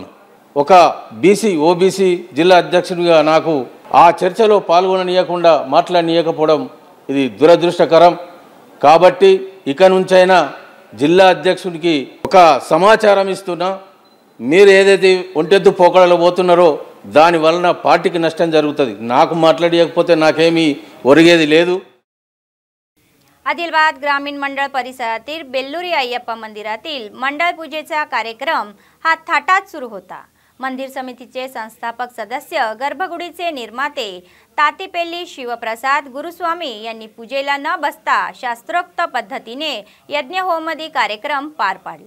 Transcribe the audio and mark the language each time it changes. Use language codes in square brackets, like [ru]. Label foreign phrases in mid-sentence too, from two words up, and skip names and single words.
[te] ఒక ఓబీసీ జిల్లా అధ్యక్షుడిగా నాకు ఆ చర్చలో పాల్గొననీయకుండా మాట్లాడనీయకపోవడం ఇది దురదృష్టకరం. కాబట్టి ఇక నుంచైనా జిల్లా అధ్యక్షుడికి ఒక సమాచారం ఇస్తున్నా, మీరు ఏదైతే ఒంటెద్దు పోకడలో పోతున్నారో దాని వలన పార్టీకి నష్టం జరుగుతుంది. నాకు మాట్లాడకపోతే నాకేమీ ఒరిగేది లేదు. [mr] आदिलाबाद ग्रामीण मंडळ परिसरातील बेल्लुरी अय्यप्पा मंदिरातील मंडळ पूजेचा कार्यक्रम हा थाटात सुरू होता. मंदिर समितीचे संस्थापक सदस्य गर्भगुडीचे निर्माते तातेपेल्ली शिवप्रसाद गुरुस्वामी यांनी पूजेला न बसता शास्त्रोक्त पद्धतीने यज्ञहोमादी कार्यक्रम पार पाडला.